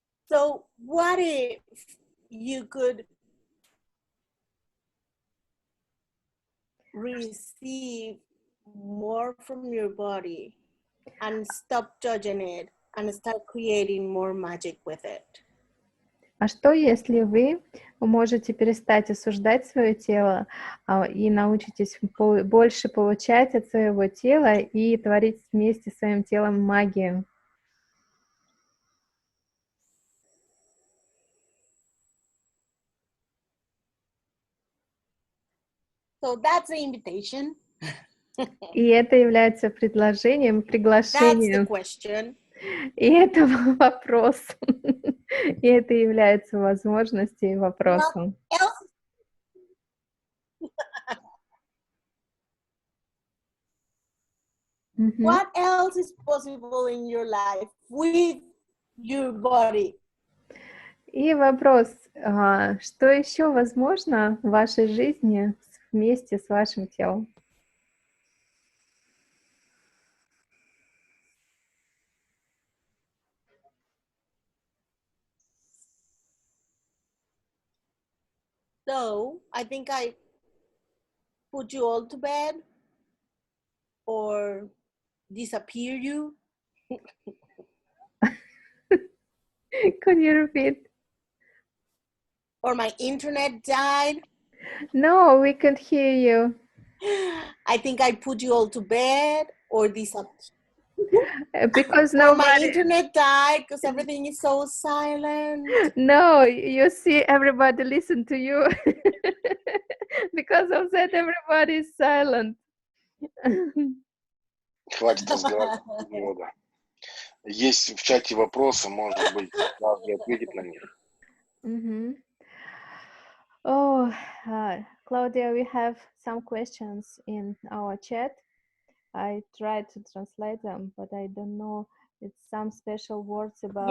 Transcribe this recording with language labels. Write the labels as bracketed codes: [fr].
[en] So what if you could receive more from your body and stop judging it and start creating more magic with it? [ru] А что, если вы можете перестать осуждать свое тело и научитесь больше получать от своего тела и творить вместе с своим телом магию? [en] So that's the invitation. [ru] И это является предложением, приглашением. [en] That's the question. [ru] И это вопрос. И это является возможностью и вопросом. [en] What else is possible in your life with your body? [ru] И вопрос, что еще возможно в вашей жизни вместе с вашим телом? [en] So I think I put you all to bed or disappear you? Could you repeat? Or my internet died? No, we can't hear you. I think I put you all to bed or disappear. Because Or my nobody. internet died because everything is so silent. No, you see, everybody listen to you. Because of that, everybody is silent. [ru] Хватит разговаривать друг друга. Есть в чате вопросы, может быть, Клаудия ответит на них. Mm-hmm. [en] Oh, Claudia, we have some questions in our chat. I tried to translate them, but I don't know. It's some special words about